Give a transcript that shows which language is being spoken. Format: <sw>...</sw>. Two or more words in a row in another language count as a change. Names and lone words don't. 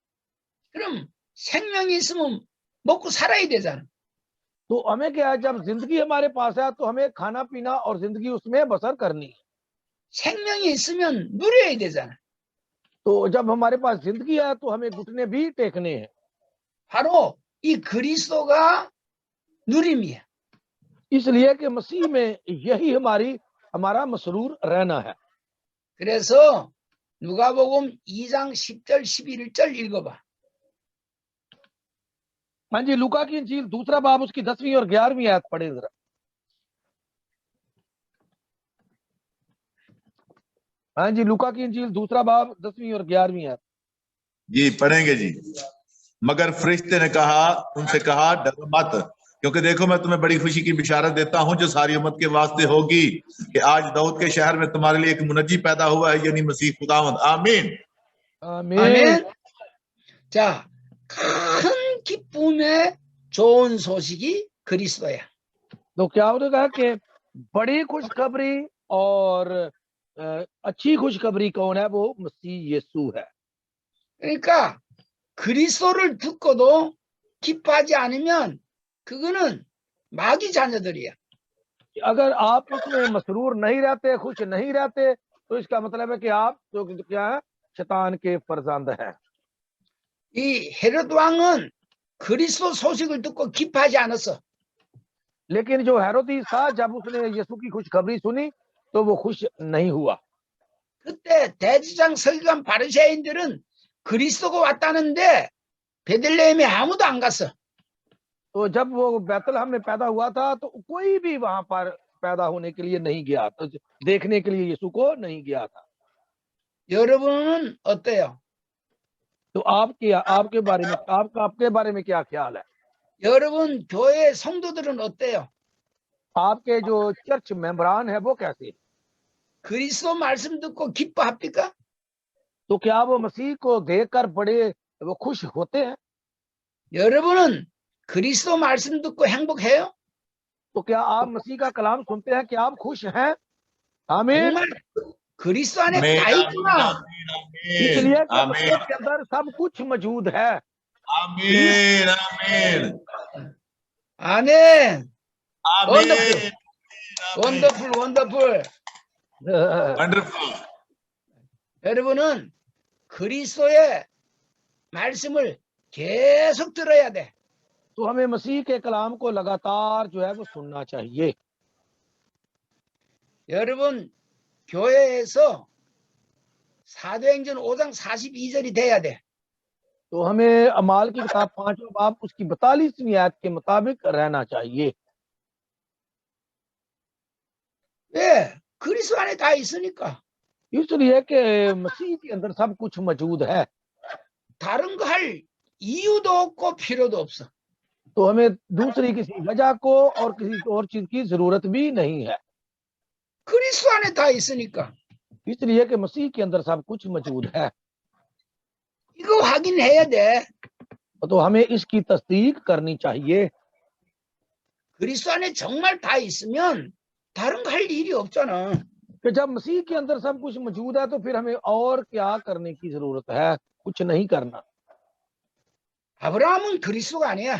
<ko>그럼 생명이 있으면 먹고 살아야 되잖아.</ko> <ur>تو ہمیں کیا ہے، جب زندگی ہمارے پاس ہے تو ہمیں کھانا پینا اور زندگی اس میں بسر کرنی ہے.</ur> <ko>생명이 있으면 누려야 되잖아.</ko> <ur>تو جب ہمارے پاس زندگی ہے تو ہمیں گھٹنے بھی ٹیکنے ہیں.</ur> <ko>바로 이 그리스도가 누림이야.</ko> <ur>اس لیے کہ مسیح میں یہی ہمارا مسرور رہنا ہے.</ur> <ko>그래서 누가복음 2장 10절 11절 읽어봐.</ko> <ur>ہاں جی، لوقا کی انجیل دوسرا باب اس کی 10ویں اور 11ویں آیت پڑھے ذرا. ہاں جی، لوقا کی انجیل دوسرا باب 10ویں اور 11ویں آیت. جی پڑھیں گے جی. مگر فرشتے نے کہا ان سے کہا ڈرو مت، کیونکہ دیکھو میں تمہیں بڑی خوشی کی بشارت دیتا ہوں جو ساری امت کے واسطے ہوگی کہ آج داؤد کے شہر میں تمہارے لیے ایک منجی پیدا ہوا ہے، یعنی مسیح خداوند. आमीन आमीन।</ur> <ko>아멘. 자, 큰 기쁨의 좋은 소식이 그리스도야.</ko> <ur>تو کیا انہوں نے کہا کہ بڑی خوشخبری اور اچھی خوشخبری کون ہے? وہ مسیح یسوع ہے.</ur> <ko>그러니까 그리스도를 듣고도 기뻐하지 않으면 그거는 마귀 자녀들이야.</ko> <ur>اگر آپ اس میں مسرور نہیں رہتے، خوش نہیں رہتے، تو اس کا مطلب ہے کہ آپ تو کیا ہے? شیطان کے فرزند ہے.</ur> <ko>이 헤롯 왕은 그리스도 소식을 듣고 기뻐하지 않았어.</ko> <ur>لیکن جو ہیرودیس تھا، جب اس نے یسوع کی خوشخبری سنی تو وہ خوش نہیں ہوا.</ur> <ko>그때 대지장 서기관 바리새인들은 그리스도가 왔다는데 베들레헴에 아무도 안 갔어.</ko> <ur>تو جب وہ بیت لحم میں پیدا ہوا تھا تو کوئی بھی وہاں پر پیدا ہونے کے لیے نہیں گیا، تو دیکھنے کے لیے یسوع کو نہیں گیا تھا.</ur> <ko>여러분은 어때요?</ko> <ur>تو آپ کے بارے میں کیا خیال ہے?</ur> <ko>여러분 교회 성도들은 어때요?</ko> <ur>آپ کے جو چرچ ممبران ہے وہ کیسے?</ur> <ko>그리스도 말씀 듣고 기뻐합니까?</ko> <ur>تو کیا وہ مسیح کو دیکھ کر بڑے وہ خوش ہوتے ہیں?</ur> <ko>여러분은 그리스도 말씀 듣고 행복해요?</ko> <ur>تو کیا آپ مسیح کا کلام سنتے ہیں? کیا آپ خوش ہیں؟ آمین.</ur> <ko>정말 그리스도 안에</ko> <ur>आमीन</ur> <ko>다 있구나.</ko> <ur>اس لیے کہ आमीन مسیح کے اندر سب کچھ موجود ہے. آمین آمین</ur> <ko>아멘.</ko> <ur>आमीन</ur> <en>wonderful wonderful.</en> <ur>वंडरफुल।</ur> <ko>여러분은 그리스도의 말씀을 계속 들어야 돼.</ko> <ur>تو ہمیں مسیح کے کلام کو لگاتار جو ہے وہ سننا چاہیے.</ur> <ko>여러분 교회에서 사도행전 5장 42절이 돼야 돼.</ko> <ur>تو ہمیں اعمال کی کتاب 5واں باب اس کی 42ویں آیت کے مطابق رہنا چاہیے.</ur> <ko>왜? 그리스도 안에 다 있으니까.</ko> <ur>اس لیے کہ مسیح کے اندر سب کچھ موجود ہے,</ur> <ko>다른 거 할 이유도 없고 필요도 없어.</ko> <ur>تو ہمیں دوسری کسی وجہ کو اور کسی اور چیز کی ضرورت بھی نہیں ہے,</ur> <ko>그리스도 안에 다 있으니까.</ko> <ur>اس لیے کہ مسیح کے اندر سب کچھ موجود ہے.</ur> <ko>이거 확인해야 돼.</ko> <ur>تو ہمیں اس کی تصدیق کرنی چاہیے.</ur> <ko>그리스도 안에 정말 다 있으면 다른 거 할 일이 없잖아.</ko> <ur>کہ جب مسیح کے اندر سب کچھ موجود ہے تو پھر ہمیں اور کیا کرنے کی ضرورت ہے، کچھ نہیں کرنا.</ur> <ko>아브라함은 그리스도가 아니야.</ko>